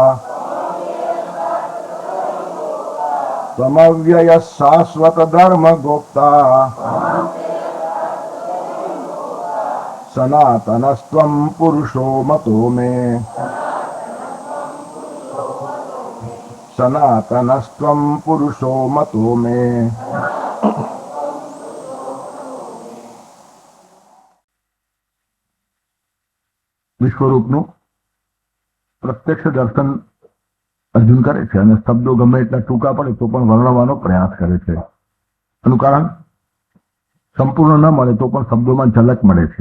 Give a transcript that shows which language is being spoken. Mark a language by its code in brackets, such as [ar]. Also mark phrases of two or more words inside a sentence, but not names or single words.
[sa] त्वमव्ययः शाश्वत धर्म गोप्ता सनातनस्त्वं पुरुषो मतो मे सनातनस्त्वं पुरुषो मतो मे। [gu] વિશ્વરૂપનું પ્રત્યક્ષ દર્શન અર્જુન કરે છે અને શબ્દો ગમે એટલા ટૂંકા પડે તો પણ વર્ણવાનો પ્રયાસ કરે છે. એનું કારણ સંપૂર્ણ ન મળે તો પણ શબ્દોમાં ઝલક મળે છે.